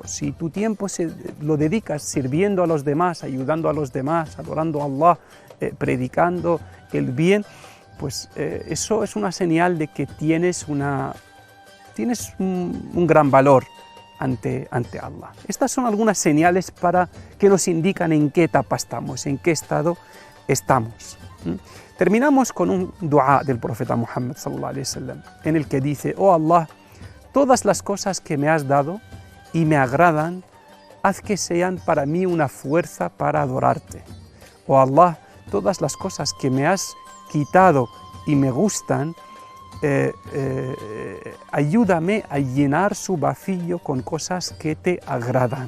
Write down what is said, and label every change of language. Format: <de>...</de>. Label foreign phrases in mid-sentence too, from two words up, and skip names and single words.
<es>Si tu tiempo lo dedicas sirviendo a los demás, ayudando a los demás, adorando a Allah, predicando el bien, pues eso es una señal de que tienes un gran valor ante Allah. Estas son algunas señales que nos indican en qué etapa estamos, en qué estado estamos. Terminamos con un dua del profeta Muhammad</es> <ar>صلى الله عليه وسلم,</ar> <es>en el que dice, oh Allah, todas las cosas que me has dado y me agradan, haz que sean para mí una fuerza para adorarte. Oh Allah, todas las cosas que me has quitado y me gustan, ayúdame a llenar su vacío con cosas que te agradan.</es>